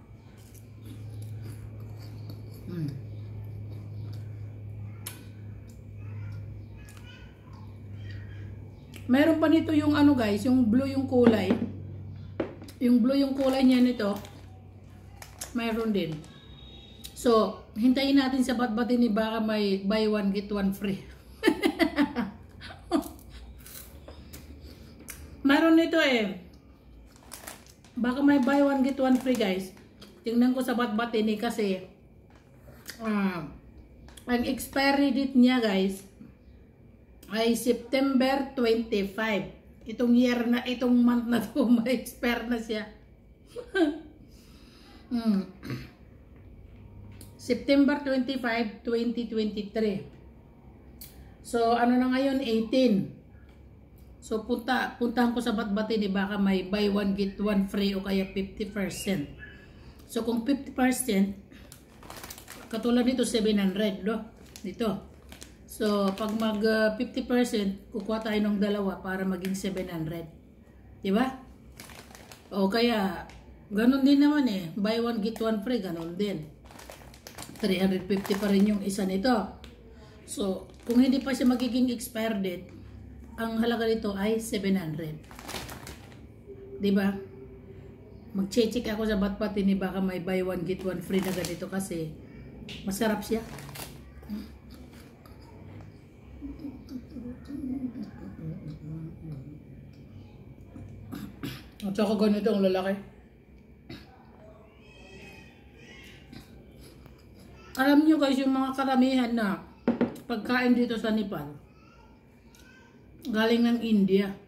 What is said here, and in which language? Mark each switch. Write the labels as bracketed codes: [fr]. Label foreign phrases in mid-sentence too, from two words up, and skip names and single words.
[tl] Meron pa nito yung ano guys, yung blue yung kulay. Yung blue yung kulay niya nito, mayroon din. So, hintayin natin sa batbatin ni baka may [en] buy one get one free. [tl] Mayroon nito baka may [en] buy one get one free [tl] guys. Tingnan ko sa batbatin ni kasi ang [en] expiry date [tl] niya guys ay September 25. Itong year na, itong month na to, may expire na siya. September 25, 2023. So, ano na ngayon? 18. So, puntahan ko sa batbatin ni baka may [en] buy one get one free [tl] o kaya 50%. So, kung 50%, katulad nito 700, no? Dito. So, pag mag 50%, kukuha tayo ng dalawa para maging 700. Diba? O kaya, ganun din naman [en] buy one get one free, [tl] ganun din. 350 pa rin yung isa nito. So, kung hindi pa siya magiging [en] expire date, [tl] ang halaga nito ay 700. Diba? Mag-check ako sa Batpati ni baka may [en] buy one get one free [tl] na ganito kasi masarap siya. At saka ganito ang lalaki. Alam nyo guys, yung mga karamihan na pagkain dito sa Nepal, galing ng India.